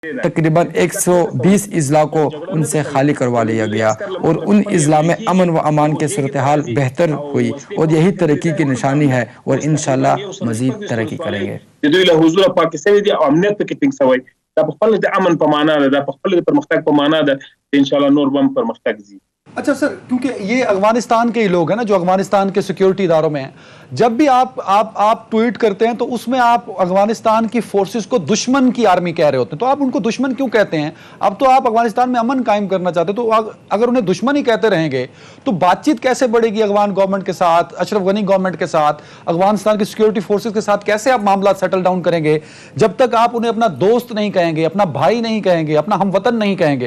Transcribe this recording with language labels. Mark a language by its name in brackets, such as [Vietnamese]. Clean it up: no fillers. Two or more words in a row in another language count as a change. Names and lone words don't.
[Urdu] تقریباً 120 اضلاع کو ان سے خالی کروا لیا گیا اور ان اضلاع میں امن و امان کے صورت حال بہتر ہوئی اور یہی ترقی کی نشانی ہے اور ان شاء اللہ مزید ترقی کریں گے. [Pashto] دا په خپل د امن په معنا ده، دا په خپل د پرمختګ په معنا ده، ان شاء الله نور بم پرمختګ زی. [Urdu] اچھا سر، کیونکہ یہ افغانستان کے ہی لوگ ہیں نا جو افغانستان کے سیکیورٹی اداروں میں ہیں، جب بھی آپ ٹویٹ کرتے ہیں تو اس میں آپ افغانستان کی فورسز کو دشمن کی آرمی کہہ رہے ہوتے ہیں، تو آپ ان کو دشمن کیوں کہتے ہیں؟ اب تو آپ افغانستان میں امن قائم کرنا چاہتے ہیں، تو اگر انہیں دشمن ہی کہتے رہیں گے تو بات چیت کیسے بڑھے گی افغان گورنمنٹ کے ساتھ، اشرف غنی گورنمنٹ کے ساتھ، افغانستان کی سیکیورٹی فورسز کے ساتھ کیسے آپ معاملات [English] settle down [Urdu] کریں گے جب تک آپ انہیں اپنا دوست نہیں کہیں گے، اپنا بھائی نہیں کہیں گے، اپنا ہم وطن نہیں کہیں گے؟